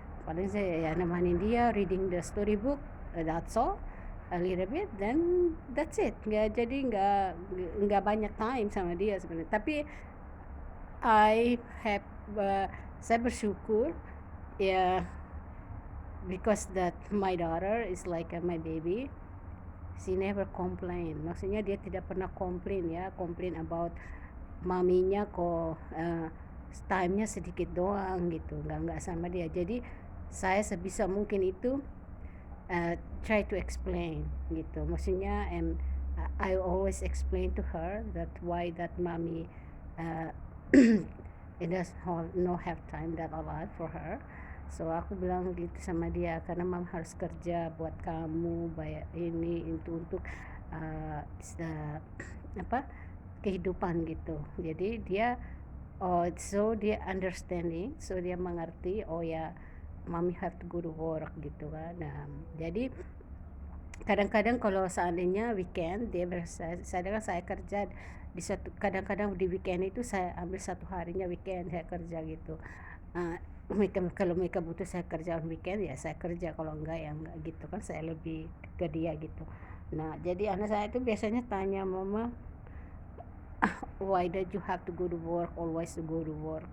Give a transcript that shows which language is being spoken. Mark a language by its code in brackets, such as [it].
[id] Paling saya ya nemanin dia [en] reading the storybook, that's all, a little bit, then that's it. [id] Nggak banyak [en] time [id] sama dia sebenarnya. Tapi [en] I have [id] saya bersyukur ya, [en] because that my daughter is like my baby. She never complain, [id] maksudnya dia tidak pernah komplain [en] about [id] maminya kok time-nya sedikit doang gitu, nggak sama dia. Jadi saya sebisa mungkin itu [en] try to explain [id] gitu, maksudnya [en] I always explain to her that why that mommy uh, it does no have time that a lot for her. So [id] aku bilang gitu sama dia, karena mama harus kerja buat kamu, bayar ini itu untuk uh, apa kehidupan gitu. Jadi dia [en] so [id] dia [en] understanding, so [id] dia mengerti, oh ya [en] mami have to go to work [id] gitu kan. Nah, jadi kadang-kadang kalau seandainya weekend dia saya kerja di satu, kadang-kadang di weekend itu saya ambil satu harinya weekend saya kerja gitu. uh, kalau mereka butuh saya kerja on weekend ya saya kerja, kalau enggak ya enggak gitu kan, saya lebih ke dia gitu. Nah, jadi anak saya itu biasanya tanya, [en] "Mama, why did you have to go to work, always to go to work?"